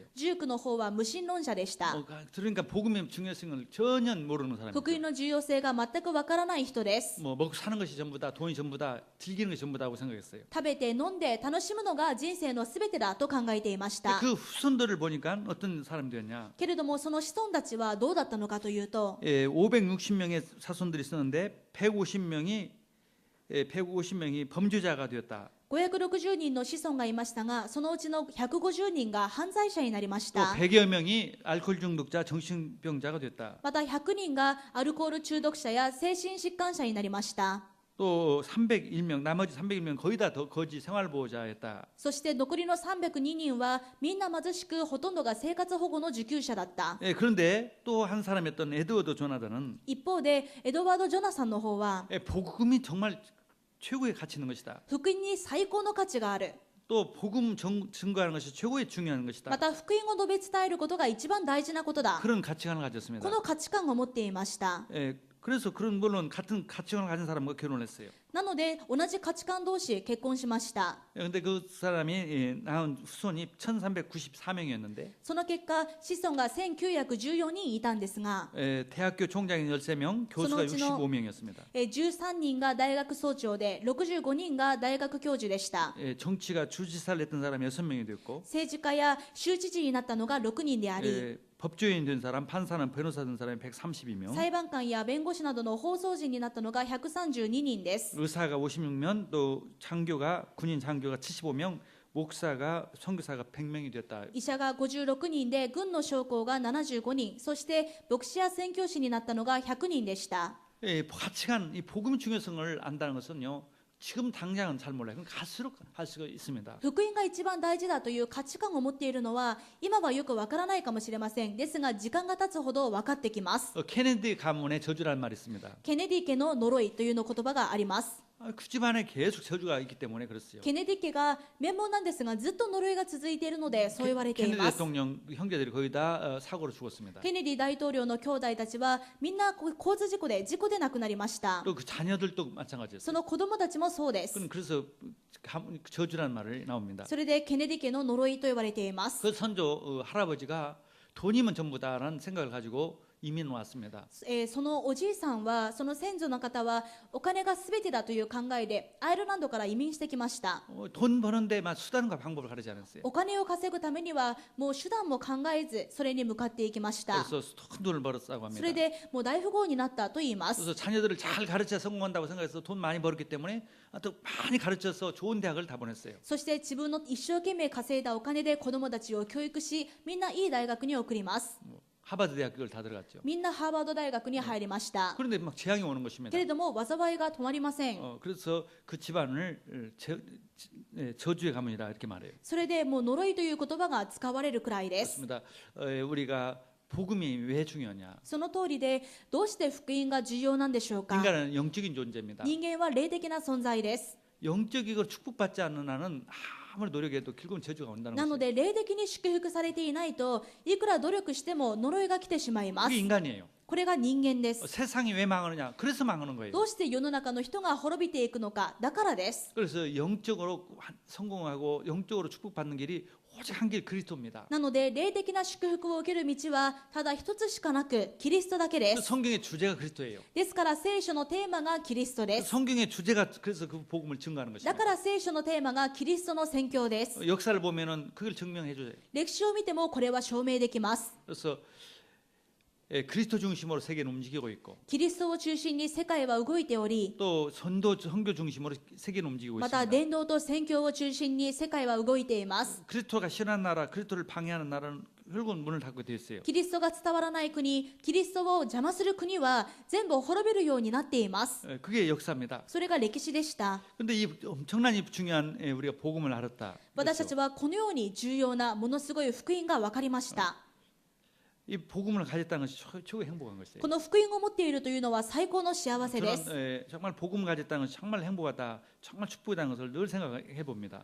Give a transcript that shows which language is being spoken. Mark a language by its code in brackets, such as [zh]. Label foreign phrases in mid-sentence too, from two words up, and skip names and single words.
[ja] ジュークの方は無神論者でした。 [ko] 그러니까 복음의 중요성을 전혀 모르는 사람이에요. [ja] 福音の重要性が全くわからない人です。 [ko] 뭐 먹고 사는 것이 전부다, 돈이 전부다, 즐기는 것이 전부다고 생각했어요. [ja] 食べて飲んで楽しむのが人生のすべてだと考えていました。 [ko] 그 후손들을 보니까 어떤 사람들이었냐? [ja] けれどもその子孫たちはどうだったのかというと、 [ko] 560명의 사손들이 있었는데 150명이 150명이 범죄자가 되었다. [ja] 560 人の子孫がいましたが、そのうちの150人が犯罪者になりまし [ko] 또 [ja] た。 [ko] 100여 명이 알코올 중독자, 정신병자가 됐다. [ja] また100人がアルコール中毒者や精神疾患者になりました。 [ko] 또 301명, 나머지 301명 거의 다 거지 생활보호자였다. [ja] そして残りの302人はみんな貧しく、ほとんどが生活保護の受給者だった。 [ko] 그런데 또 한 사람이었던 에드워드 조나단은 [ja] 一方でエドワード・ジョナサンの方は [ko] 복음이 정말 최고의 가치 있는 것이다. [ja] 福音に最高の価値がある。 [ko] 또 복음 증거하는 것이 최고의 중요한 것이다. [ja] また福音を述べ伝えることが一番大事なことだ。 [ko] 그런 가치관을 가졌습니다. [ja] この価値観を持っていました。 [ko] 그래서 그런 물론 같은 가치관을 가진 사람과 결혼했어요. [ja] なので同じ価値観同士結婚しました。 [ko] 근데 그 사람이 낳은 후손이 1394명이었는데 [ja] その結果子孫が1914人いたんですが、 [ko] 대학교 총장이 13명, 교수가 [ja] そのうちの [ko] 65명이었습니다. [ja] 13人が大学総長で65人が大学教授でした。 [ko] 정치가 주지사를 했던 사람이 6명이 됐고 [ja] 政治家や州知事になったのが6人であり、 [ko] 법조인 된 사람, 판사는 변호사 된 사람이 132명, [ja] 裁判官や弁護士などの放送人になったのが132人です。 [ko] 의사가 56명, 또 장교가 군인 장교가 75명, 목사가 선교사가 100명이 됐다. [ja] 医者が56人で、軍の将校が75人、そして牧師や宣教師になったのが100人でした。 [ko] 가치관, 이 복음의 중요성을 안다는 것은요. 지금 당장은 잘 몰라요. 그럼 갈수록 할 수가 있습니다. [ja] 福音が一番大事だという価値観を持っているのは今はよくわからないかもしれません。ですが時間が経つほど分かってきます。 [ko] 케네디 가문의 저주라는 말이 있습니다. [ja] ケネディ家の呪いというの言葉があります。 [ko] 그 집안에 계속 저주가 있기 때문에 그렇어요. [ja] ケネディ家が名門なんですがずっと呪いが続いているのでそう言われてい [ko] 케네디 [ja] ます。 [ko] 대통령 형제들이 거의 다 사고로 죽었습니다. [ja] ケネディ大統領の兄弟たちはみんな交通事故で亡くなりました。 [ko] 또 그 자녀들도 마찬가지였어요. [ja] その子供たちもそうです。 [ko] 그래서 저주라는 말이 나옵니다. [ja] それでケネディ家の呪いと言われています。 [ko] 그 선조 할아버지가 돈이면 전부다라는 생각을 가지고 이민 왔습니다. [ja] そのおじいさんは、その先祖の方はお金が全てだという考えでアイルランドから移民してきました。 [ko] 돈 버는데 수단과 방법을 가르치지 않았어요. [ja] お金を稼ぐためにはもう手段も考えずそれに向かっていきました。 [ko] 그래서 큰 돈을 벌었다고 합니다. [ja] それでもう大富豪になったと言います。 [ko] 그래서 자녀들을 잘 가르쳐 성공한다고 생각해서 돈 많이 벌었기 때문에 또 많이 가르쳐서 좋은 대학을 다 보냈어요. [ja] そして自分の一生懸命稼いだお金で子供たちを教育し、みんないい大学に送ります。 [ko] 하버드 대학교를 다 들어갔죠. [ja] みんなハーバード大学に入りました。 [ko] 그런데 막 재앙이 오는 것입니다. [ja] けれども災いが止まりません。 [ko] 그래서 그 집안을 저주의 가문이라 이렇게 말해요. [ja] それでもう呪いという言葉が使われるくらいです。 [ko] 그렇습니다. 우리가 복음이 왜 중요하냐? [ja] その通りで、どうして福音が重要なんでしょうか。 [ko] 인간은 영적인 존재입니다. [ja] 人間は霊的な存在です。 [ko] 영적이고 축복받지 않는 한은 아무리 노력해도 결국은 저주가 온다는 [ja] なの [ko] 거죠. [ja] で霊的に祝福されていないといくら努力しても呪いが来てしまいます。 [ko] 그게 인간이에요. [ja] これが人間です。 [ko] 세상이 왜 망하느냐? 그래서 망하는 거예요. [ja] どうして世の中の人が滅びていくのか、だからです。 [ko] 그래서 영적으로 성공하고 영적으로 축복받는 길이 오직 한 길 그리스도입니다. [ja] なので霊的な祝福を受ける道はただ一つしかなくキリストだけで [ko] 그 [ja] す。 [ko] 성경의 주제가 그리스도예요. [ja] ですから聖書のテーマがキリストです。 [ko] 성경의 주제가 그래서 그 복음을 증거하는 [ja] だ [ko] 것입니다. [ja] から聖書のテーマがキリストの宣教です。 [ko] 역사를 보면은 그걸 증명해 줘요. [ja] 歴史を見てもこれは証明できます。 [ko] 그래서 그리스도 중심으로 세계는 움직이고 있고 [ja] キリストを中心に世界は動いており、 [ko] 또 선교 중심으로 세계는 움직이고 [ja] また [ko] 있습니다. [ja] 伝道と宣教を中心に世界は動いています。 [ko] 그리스도가 신한 나라, 그리스도를 방해하는 나라는 결국은 문을 닫고 되어 있어요. [ja] キリストが伝わらない国、キリストを邪魔する国は全部滅びるようになっています。 [ko] 그게 역사입니다. [ja] それが歴史でした。 [ko] 그런데 이 엄청난 이 중요한 우리가 복음을 알았다. [ja] 私たちはこのように重要なものすごい福音が分かりました。 [ko] 이 복음을 가졌다는 것이 최고의 행복한 것이에요. [ja] この福音を持っているというのは最高の幸せです。 [ko] 저는 정말 복음을 가졌다는 것이 정말 행복하다, 정말 축복이라는 것을 늘 생각해 봅니다.